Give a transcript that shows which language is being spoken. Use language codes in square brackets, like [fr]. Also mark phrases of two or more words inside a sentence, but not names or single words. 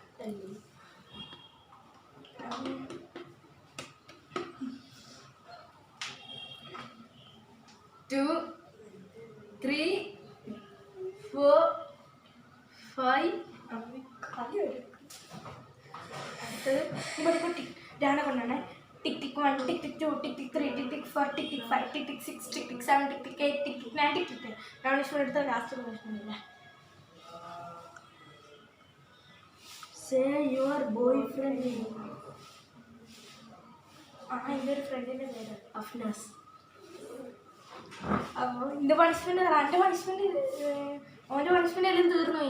[ml] 2 3 4 5 टिक टिक 1 टिक टिक 2 टिक टिक 3 टिक टिक 4 टिक टिक 5 टिक टिक 6 टिक टिक 7 टिक टिक 8 टिक टिक 9 टिक टिक 10 राउंड എടുത്ത ലാസ്റ്റ് പ്രശ്നം ഇല്ല [en] say your boyfriend [ml] ഇതൊരു ഫ്രണ്ടിന്റെ പേര് അഫ്നാസ് അപ്പോൾ എൻ്റെ പണിഷ്മെന്റ് എൻ്റെ പണിഷ്മെന്റ് ഓൻ്റെ പണിഷ്മെന്റ് എല്ലാം തീർന്നു പോയി.